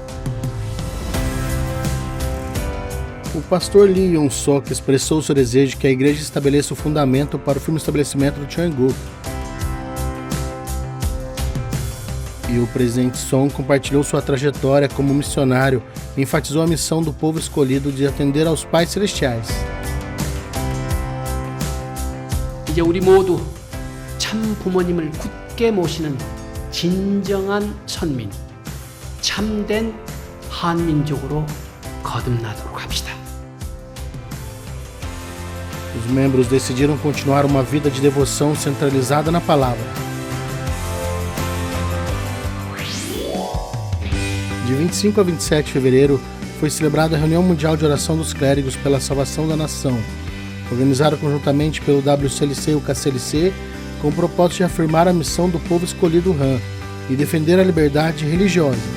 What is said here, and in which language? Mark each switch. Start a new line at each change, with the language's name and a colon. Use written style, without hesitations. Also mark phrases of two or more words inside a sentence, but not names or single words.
Portuguese: O pastor Lee Yong-sok expressou seu desejo que a igreja estabeleça o fundamento para o firme estabelecimento do Cheongguk. E o presidente Son compartilhou sua trajetória como missionário e enfatizou a missão do povo escolhido de atender aos pais celestiais.
Korean: 이제 우리 모두 참 부모님을 굳게 모시는 진정한 선민, 참된 한민족으로 거듭나도록 합시다.
Portuguese: Os membros decidiram continuar uma vida de devoção centralizada na palavra. De 25 a 27 de fevereiro foi celebrada a Reunião Mundial de Oração dos Clérigos pela Salvação da Nação, organizada conjuntamente pelo WCLC e o KCLC, com o propósito de afirmar a missão do povo escolhido Han e defender a liberdade religiosa.